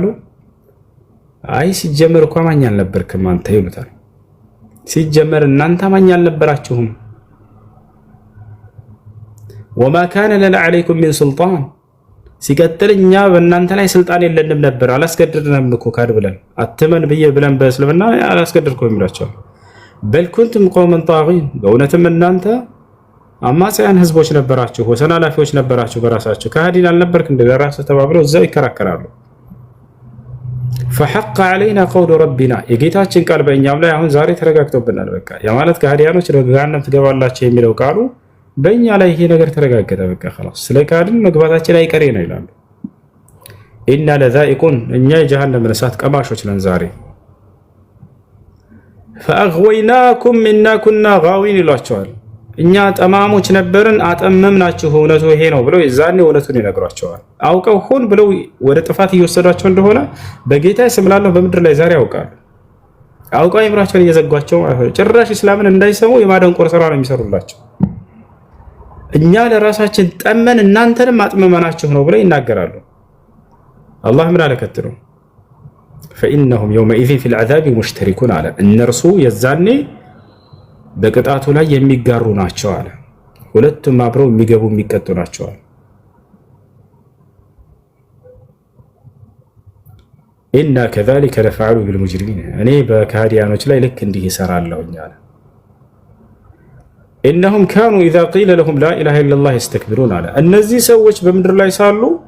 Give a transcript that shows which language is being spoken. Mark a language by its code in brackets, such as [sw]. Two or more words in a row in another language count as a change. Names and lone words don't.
[am] አይ ሲጀመር እኮ አማኝ አልነበርክም አንተ ይሉታል። ሲጀመር እናንተ አማኝ አልነበራችሁም። [ar] وما كان لنا عليكم من سلطان፣ [am] ሲቀጥል እኛ በእናንተ ላይ ስልጣን የለንም ነበር አላስገድድንም እኮ ካድ ብለን አትመን ብለን በእስልምና አላስገድድኩም ይላቸዋል። [ar] بل كنتم قوما طاغين [am] በእውነትም እናንተ አማጽያን ህዝቦች ነበራችሁ፣ ወሰን አላፊዎች ነበራችሁ፣ በራሳችሁ ከሃዲን አልነበርክ እንደ በራስህ ተባብለው እዛው ይከራከራሉ። [ar] فحق علينا قول ربنا [am] የጌታችን ቃል በእኛም ላይ አሁን ዛሬ ተረጋግጦብናል። በቃ ያ ማለት ከሃዲያኖች ለገሃነም ትገባላችሁ የሚለው ቃሉ በእኛ ላይ ይሄ ነገር ተረጋገጠ። በቃ خلاص ስለ ካድን መግባታችን አይቀሬ ነው ይላሉ። [ar] إنا لذائقون [am] እኛ የጀሃነም እሳት ቀማሾች ነን ዛሬ። [ar] فأغويناكم إنا كنا غاوين [am] ይሏቸዋል። እኛ ጠማሞች ነበርን አጠመምናችሁ እውነቱ ይሄ ነው ብለው ዛኔ እውነቱን ይነግሯቸዋል። አውቀው ሆን ብለው ወደ ጥፋት እየወሰዷቸው እንደሆነ በጌታ ስም ላለው በምድር ላይ ዛሬ ያውቃሉ። አውቀው ይምራቸውን እየዘጓቸው ጭራሽ እስላምን እንዳይሰሙ የማደንቆር ስራ ነው የሚሰሩላቸው። እኛ ለራሳችን ጠመን እናንተንም አጥመመናችሁ ነው ብለው ይናገራሉ። አላህ ምን አለከትሉ [ar] فإنهم يومئذ في العذاب مشتركون [am] አለ እነርሱ የዛኔ በቅጣቱ ላይ የሚጋሩ ናቸው አለ። ሁለቱም አብረው የሚገቡ የሚቀጡ ናቸው አለ። [ar] إنا كذلك نفعل بالمجرمين [am] እኔ በካህዲያኖች ላይ ልክ እንዲህ እሰራለሁኝ አለ። [ar] إنهم كانوا إذا قيل لهم لا إله إلا الله يستكبرون [am] አለ። እነዚህ ሰዎች በምድር ላይ ሳሉ